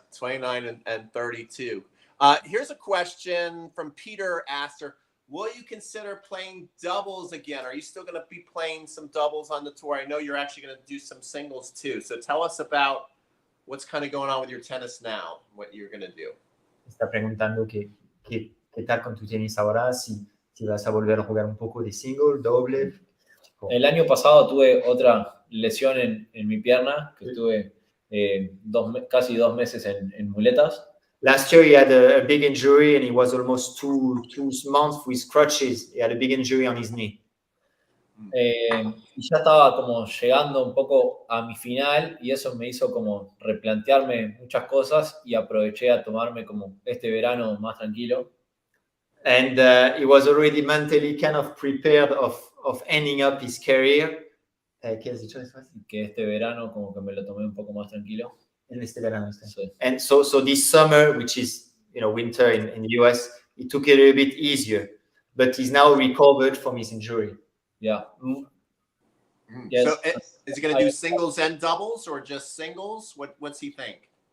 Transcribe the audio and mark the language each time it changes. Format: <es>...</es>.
<en>29 and 32. Here's a question from Peter Astor. Will you consider playing doubles again? Are you still going to be playing some doubles on the tour? I know you're actually going to do some singles too. So tell us about what's kind of going on with your tennis now, what you're going to do.</en> <es>Está preguntando qué tal con tu tenis ahora, si vas a volver a jugar un poco de single, doble. El año pasado tuve otra lesión en mi pierna, que estuve casi 2 meses en muletas.</es> <en>Last year he had a big injury and he was almost two months with crutches. He had a big injury on his knee.</en> <es>Y ya estaba como llegando un poco a mi final, y eso me hizo como replantearme muchas cosas, y aproveché a tomarme como este verano más tranquilo.</es> <en>And he was already mentally kind of prepared of ending up his career.</en> <es>¿Qué has dicho después? Que este verano como que me lo tomé un poco más tranquilo. En este verano. Sí.</es> <en>And so this summer, which is, you know, winter in the US, he took it a little bit easier, but he's now recovered from his injury. Yeah. Yes. So is he going to do singles and doubles, or just singles? What's he think?</en>